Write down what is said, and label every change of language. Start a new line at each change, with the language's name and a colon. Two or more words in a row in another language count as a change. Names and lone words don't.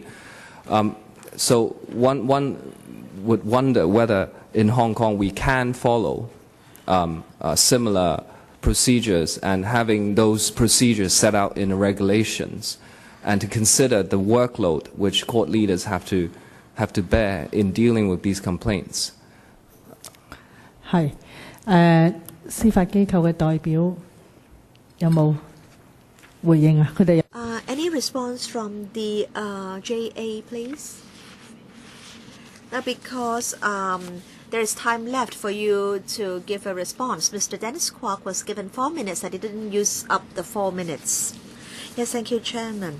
English: So one would wonder whether in Hong Kong we can follow similar procedures and having those procedures set out in the regulations, and to consider the workload which court leaders have to bear in dealing with these complaints.
Cantonese: 係司法機構嘅代表有冇回應啊？佢哋
English: Any response from the JA, please? Now, because there is time left for you to give a response. Mr. Dennis Kwok was given 4 minutes and he didn't use up the 4 minutes. Yes, thank you, Chairman.